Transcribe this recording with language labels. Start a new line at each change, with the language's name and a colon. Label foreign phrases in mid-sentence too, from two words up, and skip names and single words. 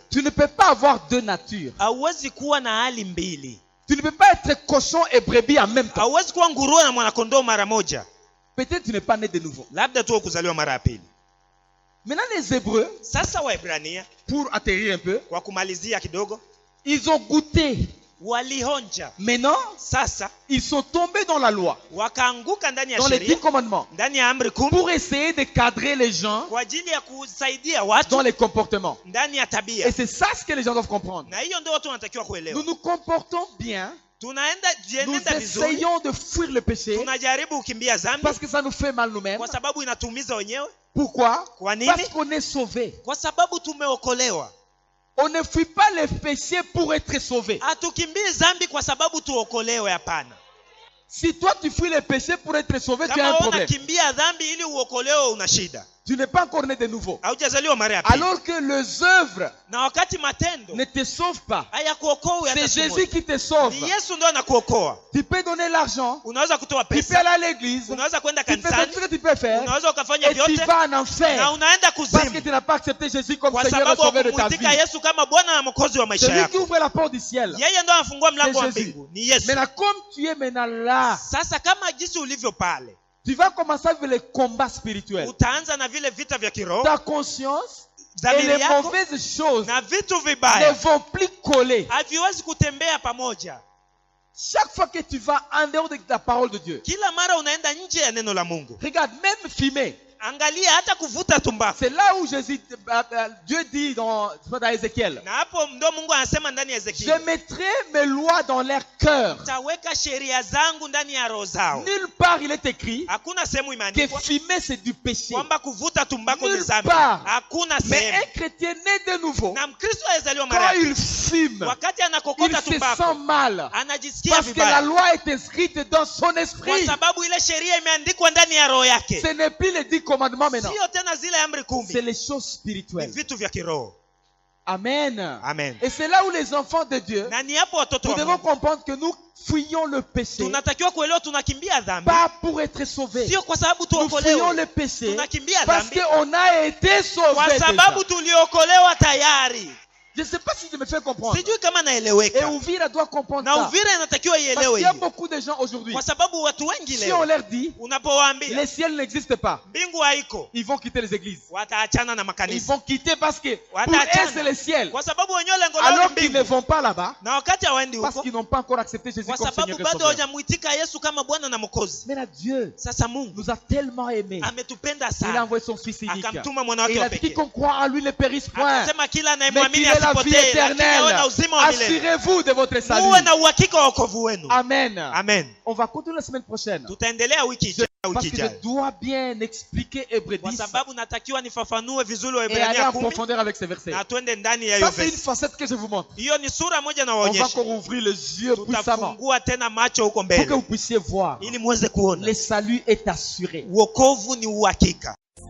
French: Tu ne peux pas avoir deux natures.
Swahili: Hauwezi kuwa na hali mbili,
French: Tu ne peux pas être cochon et brebis en même temps.
Swahili: hauwezi kuwa nguruwe na mwanakondoo mara moja.
French: Peut-être tu n'es pas né de nouveau.
Swahili: Labda tu kuzaliwa mara ya pili.
French: Maintenant, les Hébreux,
Swahili: Sasa Waebrania,
French: pour atterrir un peu,
Swahili: kwa kumalizia kidogo,
French: ils ont goûté.
Swahili: walionja.
French: Maintenant,
Swahili: Sasa
French: ils sont tombés dans la loi,
Swahili: wakaanguka ndani ya
French: dans les 10
Swahili: sheria,
French: commandements,
Swahili: ndani ya amri 10,
French: pour essayer de cadrer les gens
Swahili: kwa ajili ya kusaidia
French: dans
Swahili: watu
French: les comportements.
Swahili: ndani ya tabia.
French: Et c'est ça ce que les gens doivent comprendre.
Swahili: Na hiyo ndio watu wanatakiwa
French: Nous
Swahili: kuelewa.
French: nous comportons bien,
Swahili: Tunaenda
French: nous
Swahili: jienenda vizuri,
French: essayons de fuir le péché
Swahili: tunajaribu kukimbia dhambi
French: parce que ça nous fait mal nous-mêmes.
Swahili: kwa sababu inatuumiza wenyewe.
French: Pourquoi?
Swahili: Kwa nini?
French: Parce qu'on est sauvé.
Swahili: Kwa sababu tumeokolewa.
French: On ne fuit pas le péché pour être sauvé.
Swahili: Hatukimbii dhambi kwa sababu tuokolewe, hapana.
French: Si toi tu fuis le péché pour être sauvé, tu as
Swahili: Kama
French: un
Swahili: wewe
French: problème.
Swahili: unakimbia dhambi ili uokolewe, una shida.
French: Tu n'es pas encore né de nouveau.
Swahili: Haujazaliwa mara ya pili.
French: Alors que les œuvres
Swahili: Na wakati matendo
French: ne te sauvent pas.
Swahili: hayakuokoa hata
French: C'est
Swahili: siku
French: Jésus
Swahili: moja.
French: qui te sauve.
Swahili: Ni Yesu ndio anakuokoa.
French: Tu peux donner l'argent,
Swahili: Unaweza kutoa
French: tu peux
Swahili: pesa,
French: aller à l'église,
Swahili: unaweza kwenda
French: tu peux faire
Swahili: kanisani,
French: tout ce que tu peux faire,
Swahili: unaweza ukafanya
French: et tu
Swahili: vyote
French: vas en
Swahili: na
French: enfer.
Swahili: unaenda
French: Parce que
Swahili: kuzimu
French: tu n'as pas accepté Jésus comme
Swahili: kwa
French: Seigneur et
Swahili: sababu
French: Sauveur de ta
Swahili: hakumuitika
French: vie.
Swahili: Yesu kama Bwana na Mwokozi wa maisha
French: Celui qui
Swahili: yako.
French: ouvre la porte du ciel,
Swahili: Yeye ndio anafungua mlango wa
French: c'est Jésus.
Swahili: mbingu, ni Yesu.
French: Maintenant, comme tu es maintenant là,
Swahili: Sasa kama jinsi ulivyo pale,
French: tu vas commencer à vivre les combats spirituels.
Swahili: utaanza na vile vita vya kiroho,
French: Ta conscience et
Swahili: dhamiri
French: les
Swahili: yako
French: mauvaises choses
Swahili: na vitu
French: ne
Swahili: vibaya
French: vont plus coller.
Swahili: haviwezi kutembea pamoja.
French: Chaque fois que tu vas en dehors de la parole de Dieu,
Swahili: Kila mara unaenda nje ya neno la Mungu.
French: regarde, même fumer,
Swahili: Angalia hata kuvuta tumbaku.
French: c'est là où Dieu dit dans Ézéchiel,
Swahili: Na hapo ndo Mungu anasema ndani ya
French: je
Swahili: Ezekiel,
French: mettrai mes lois dans leur cœur.
Swahili: taweka sheria zangu ndani ya roho zao.
French: Nulle part il est écrit
Swahili: Hakuna sehemu
French: que
Swahili: imeandikwa
French: fumer c'est du péché.
Swahili: kwamba kuvuta tumbaku ni
French: Nulle
Swahili: dhambi.
French: part.
Swahili: Hakuna
French: Mais
Swahili: sehemu.
French: un chrétien né de nouveau,
Swahili: Na Mkristo aliyezaliwa mara
French: quand
Swahili: ya
French: il
Swahili: pili,
French: fume,
Swahili: wakati
French: il
Swahili: anakokota
French: se
Swahili: tumbaku
French: sent mal.
Swahili: anajisikia
French: Parce que la
Swahili: vibaya,
French: loi est inscrite dans son
Swahili: kwa
French: esprit.
Swahili: sababu ile sheria imeandikwa ndani ya roho yake.
French: Ce n'est plus les 10 commandements maintenant.
Swahili: Sio tena zile amri
French: C'est
Swahili: 10,
French: les choses
Swahili: ni
French: spirituelles.
Swahili: vitu vya kiroho.
French: Amen.
Swahili: Amen.
French: Et c'est là où les enfants de Dieu,
Swahili: Na ni hapo watoto
French: nous
Swahili: wa
French: devons
Swahili: Mungu
French: comprendre que nous fuyons le péché,
Swahili: tunatakiwa kuelewa, tunakimbia dhambi
French: pas pour être sauvés.
Swahili: sio kwa sababu
French: Nous fuyons
Swahili: tuokolewe,
French: le péché
Swahili: tunakimbia
French: parce
Swahili: dhambi
French: qu'on a été sauvés
Swahili: kwa
French: déjà.
Swahili: sababu tuliokolewa tayari.
French: Je ne sais pas si je me fais comprendre.
Swahili: Sijui kama
French: Et
Swahili: naeleweka.
French: Ouvira doit comprendre
Swahili: Na
French: ça.
Swahili: Uvira inatakiwa
French: Parce
Swahili: ielewe
French: qu'il y a
Swahili: hiyo,
French: beaucoup de gens aujourd'hui,
Swahili: kwa sababu watu wengi
French: si on
Swahili: leo
French: leur dit,
Swahili: unapowaambia
French: le ciel n'existe pas,
Swahili: mbingu haiko,
French: ils vont quitter les églises.
Swahili: wataachana na
French: Ils
Swahili: makanisa,
French: vont quitter parce que pour
Swahili: Wataachana.
French: eux c'est le ciel.
Swahili: kwa sababu wenyewe lengo lao
French: Alors
Swahili: ni
French: qu'ils ne
Swahili: mbingu,
French: vont pas là-bas
Swahili: na wakati hawaendi
French: parce
Swahili: huko
French: qu'ils n'ont pas encore accepté Jésus
Swahili: kwa
French: comme
Swahili: sababu
French: Seigneur et
Swahili: bado
French: Sauveur.
Swahili: hawajamuitika Yesu kama Bwana na Mwokozi.
French: Mais là, Dieu
Swahili: Sasa Mungu
French: nous a tellement aimés.
Swahili: ametupenda
French: Il a
Swahili: sana,
French: envoyé son Fils unique.
Swahili: akamtuma mwana
French: Et
Swahili: wake
French: il
Swahili: wa
French: a dit
Swahili: pekee,
French: quiconque croit en lui ne périsse point,
Swahili: akasema kila
French: mais
Swahili: anayemwamini
French: qu'il ait la la vie
Swahili: asipotee, lakini awe
French: éternelle.
Swahili: na uzima wa milele.
French: Assurez-vous de votre
Swahili: Muwe
French: salut.
Swahili: na uhakika wa wokovu wenu.
French: Amen.
Swahili: Amen.
French: On va continuer la semaine prochaine.
Swahili: Tutaendelea wiki
French: Parce que je
Swahili: ijayo.
French: dois bien expliquer Hébreux
Swahili: Kwa
French: 10
Swahili: sababu natakiwa nifafanue vizuri
French: et aller
Swahili: Waebrania
French: en
Swahili: 10
French: profondeur avec ces versets.
Swahili: na twende ndani ya hiyo
French: Ça, c'est une
Swahili: verse.
French: facette que je vous montre.
Swahili: Hiyo ni sura moja na
French: On va
Swahili: waonyesha.
French: encore ouvrir les yeux puissamment
Swahili: Tutafungua tena macho huko
French: pour que
Swahili: mbele
French: vous puissiez voir.
Swahili: ili muweze kuona
French: Le salut est assuré.
Swahili: wokovu ni uhakika.